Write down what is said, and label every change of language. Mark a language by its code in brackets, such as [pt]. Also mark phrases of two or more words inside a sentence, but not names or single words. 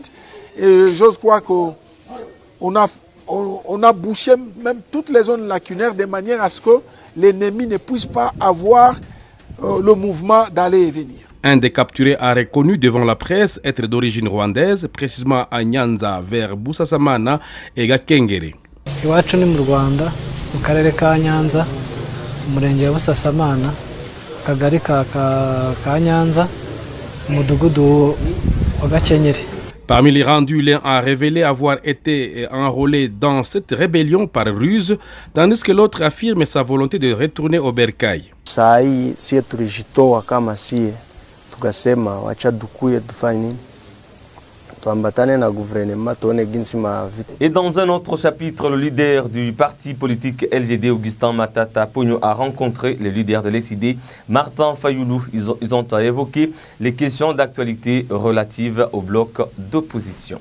[fr] Et j'ose croire qu'on a bouché même toutes les zones lacunaires de manière à ce que l'ennemi ne puisse pas avoir le mouvement d'aller et venir. Un des capturés a reconnu devant la presse être d'origine rwandaise, précisément à Nyanza vers Busasamana et Gakengere. [rw] Iwacu ni mu Rwanda, mu karere ka Nyanza, umurenge wa Busasamana, akagari ka Nyanza, umudugudu wa Gakenyeri. [fr] Parmi les rendus, l'un a révélé avoir été enrôlé dans cette rébellion par ruse, tandis que l'autre affirme sa volonté de retourner au bercail. [sw] Sai sie tulijitoa kama sie tukasema wacha dukuye tufanye nini? [fr] Et dans un autre chapitre, le leader du parti politique LGD, Augustin Matata Pogno, a rencontré le leader de l'SID, Martin Fayoulou. Ils ont évoqué les questions d'actualité relatives au bloc d'opposition.